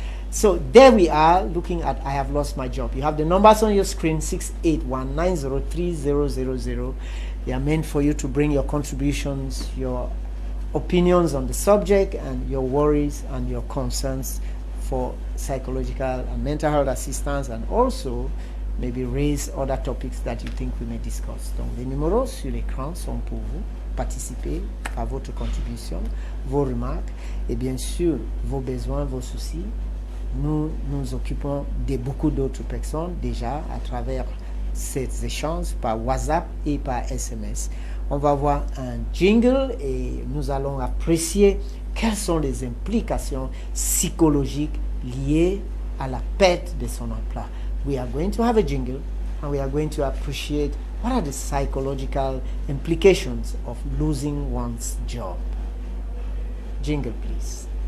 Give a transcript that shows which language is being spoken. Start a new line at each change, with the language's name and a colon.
English: So there we are looking at I have lost my job. You have the numbers on your screen, 681903000. They are meant for you to bring your contributions, your opinions on the subject, and your worries and your concerns for psychological and mental health assistance, and also maybe raise other topics that you think we may discuss.
French: Donc les numéros sur l'écran sont pour vous. Participez à votre contribution, vos remarques et bien sûr vos besoins, vos soucis. Nous nous occupons de beaucoup d'autres personnes déjà à travers ces échanges par WhatsApp et par SMS. On va voir un jingle et nous allons apprécier quelles sont les implications psychologiques liées à la perte de son emploi.
English: We are going to have a jingle and we are going to appreciate what are the psychological implications of losing one's job. Jingle, please.